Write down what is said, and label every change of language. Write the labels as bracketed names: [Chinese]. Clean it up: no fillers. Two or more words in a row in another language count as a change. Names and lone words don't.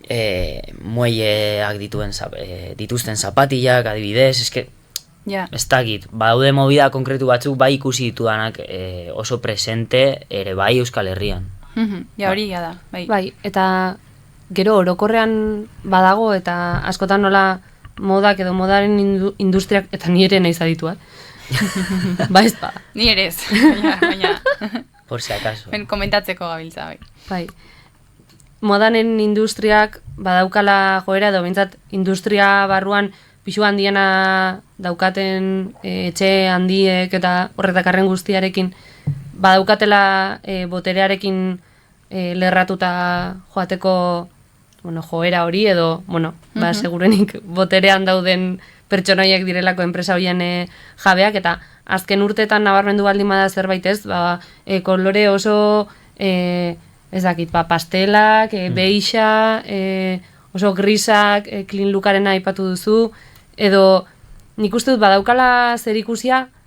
[Basque] Muelleak dituzten zapatillak adibidez, eske ez dakit, badaude movida konkretu batzuk bai ikusi ditudanak oso presente ere bai Euskal Herrian. Hori da, bai. Bai, eta gero orokorrean badago eta askotan nola modak edo modaren industriak, eta ni ere naiz aditua. Ba ez ba. Ni ere ez, baina... [Spanish] Por si acaso. [Basque] Komentatzeko gabiltza, bai. Bai. Modanen industriak badaukala joera edo bintzat industria barruan pixu handiena daukaten etxe handiek eta horretakarren guztiarekin badaukatela boterearekin lerratuta joateko joera hori edo, segurenik boterean dauden pertsonoiek direlako enpresa horien jabeak, eta azken urteetan nabarmendu baldin bada zerbait ez, kolore oso, ez dakit, pastelak, beixa, oso grisak, [English] clean lookaren [Basque] aipatu duzu, edo nik uste dut badaukala zerikusia